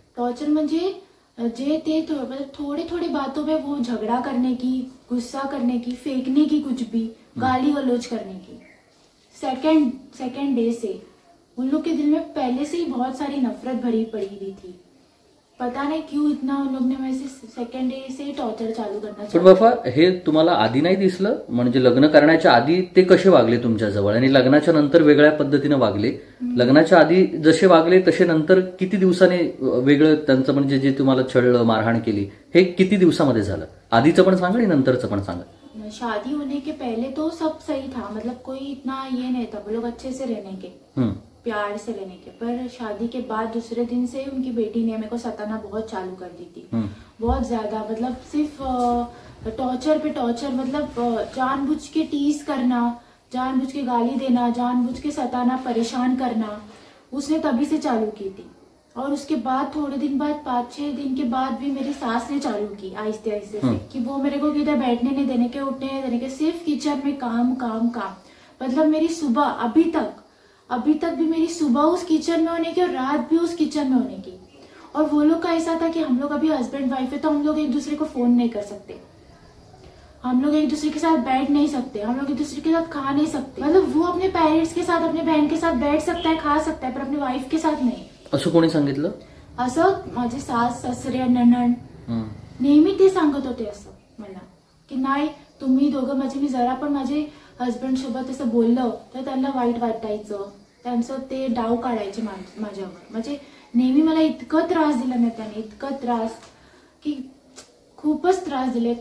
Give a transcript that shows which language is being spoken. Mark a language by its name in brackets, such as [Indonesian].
[Hindi] Torture म्हणजे जे थे थोड़े थोड़े बातों पे वो झगड़ा करने की, गुस्सा करने की, फेंकने की, कुछ भी गाली गलौज करने की। सेकेंड डे से उन लोग के दिल में पहले से ही बहुत सारी नफरत भरी पड़ी हुई थी। पता नहीं क्यों इतना उन लोग ने वैसे सेकंड डे से टॉर्चर चालू करना। [Marathi] पण बाबा हे तुम्हाला आधी नाही दिसलं? म्हणजे लग्न करण्याच्या आधी ते कसे वागले तुमच्या जवळ आणि लग्नाच्या नंतर वेगळ्या पद्धतीने वागले? लग्नाच्या आधी जसे वागले तसे नंतर किती दिवसाने वेगळं त्यांचं, म्हणजे जे तुम्हाला छळलं, मारहाण केली, हे किती दिवसामध्ये झालं? आधीचं पण सांगा आणि नंतरचं पण सांगा। [Hindi] शादी होने के पहले तो सब सही था, मतलब कोई इतना ये नहीं था, वो लोग अच्छे से रहने के, प्यार से रहने के। पर शादी के बाद दूसरे दिन से उनकी बेटी ने मेरे को सताना बहुत चालू कर दी थी, बहुत ज्यादा, मतलब सिर्फ टॉर्चर पे टॉर्चर, मतलब जानबूझ के टीज करना, जानबूझ के गाली देना, जानबूझ के सताना, परेशान करना, उसने तभी से चालू की थी। और उसके बाद थोड़े दिन बाद, 5-6 दिन के बाद भी मेरी सास ने चालू की आहिस्ते आहिस्ते से, कि वो मेरे को किधर बैठने नहीं देने के, उठने नहीं देने के, सिर्फ किचन में काम काम काम। मतलब मेरी सुबह अभी तक भी मेरी सुबह उस किचन में होने की और रात भी उस किचन में होने की। और वो लोग का ऐसा था कि हम लोग अभी हस्बैंड वाइफ है, तो हम लोग एक दूसरे को फोन नहीं कर सकते, हम लोग एक दूसरे के साथ बैठ नहीं सकते, हम लोग एक दूसरे के साथ खा नहीं सकते। मतलब वो अपने पेरेंट्स के साथ, अपने बहन के साथ बैठ सकता है, खा सकता है, पर अपने वाइफ के साथ नाही। [Marathi] असं कोणी सांगितलं? असं माझे सास सासरे नणंद नेहमी ते सांगत होते असं मला, की नाही तुम्ही दोघं, म्हणजे मी जरा पण माझे हस्बंड सोबत असं बोललं तर त्यांना वाईट वाटायचं, त्यांचं ते डाव काढायचे माझ्यावर. म्हणजे नेहमी मला इतकं त्रास दिला ना त्याने, इतकं त्रास की खूपच त्रास दिले.